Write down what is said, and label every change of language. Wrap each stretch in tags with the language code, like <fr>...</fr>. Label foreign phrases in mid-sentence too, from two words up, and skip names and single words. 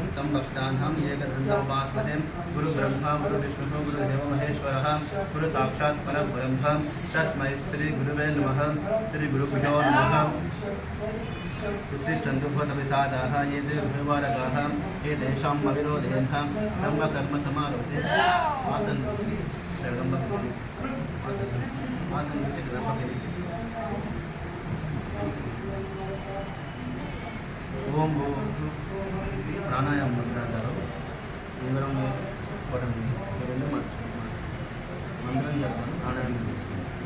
<sa>तं भक्तानां एकदन्तमुपास्महे गुरुब्रह्मा गुरुविष्णुः गुरुदेवो महेश्वरः गुरुसाक्षात् परब्रह्म तस्मै श्रीगुरुवे नमः. श्रीगुरुभ्यो नमः. उत्तिष्ठन्तु भूतपिशाचाः ये ते भूवारकाः ये तेषाम् अविरोधेन ब्रह्मकर्मसमारोहे</sa> <te>ఓం ప్రాణాయామం మాట్లాడతారు. ఉంగరం కొట్టండి, రెండు మర్చిపోయి మంత్రం చెప్తాను, ప్రాణాయామం చేసుకుంటాం.</te>